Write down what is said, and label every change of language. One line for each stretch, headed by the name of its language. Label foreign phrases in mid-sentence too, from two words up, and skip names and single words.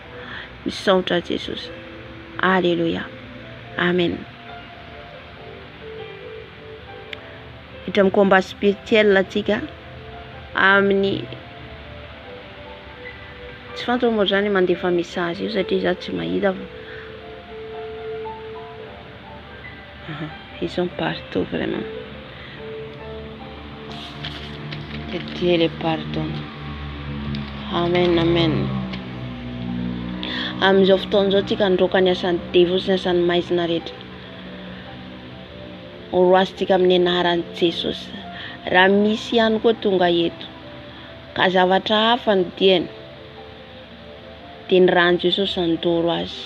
Malagasy: Misaotra Jesosy. Alleluia. Amen. Hiditra amin'ny
French: combat spirituel
Malagasy: atsika amin'ny tsy fantako moa zany mandefa message io satria za tsy mahita.
French: Ils sont partout vraiment. Que Dieu les pardonne.
Malagasy: Amen, amen. Amin'izao fotoana izao tsika androka ny asan'ny devo sy ny asan'ny maizina rehetra. Oroasitsika amin'ny anaran'i Jesosy. Raha misy ihany koa tonga eto ka zavatra hafa ny diany dia ny rano Jesosy andoro azy.